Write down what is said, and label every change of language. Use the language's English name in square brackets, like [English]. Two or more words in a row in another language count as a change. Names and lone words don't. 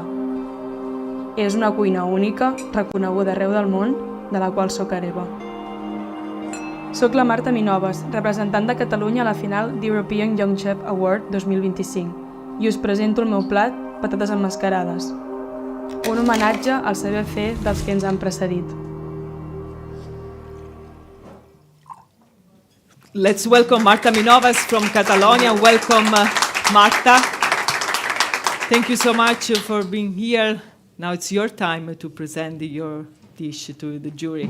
[Catalan] És una cuina única, reconeguda arreu del món, de la qual soc hereva. Soc la Marta Minoves, representant de Catalunya a la final d'European Young Chef Award 2025, i us presento el meu plat, patates emmascarades. Un homenatge al saber fer dels que ens han precedit. [English] Let's welcome Marta Minoves from Catalonia. Welcome, Marta. Thank you so much for being here. Now it's your time to present your dish to the jury.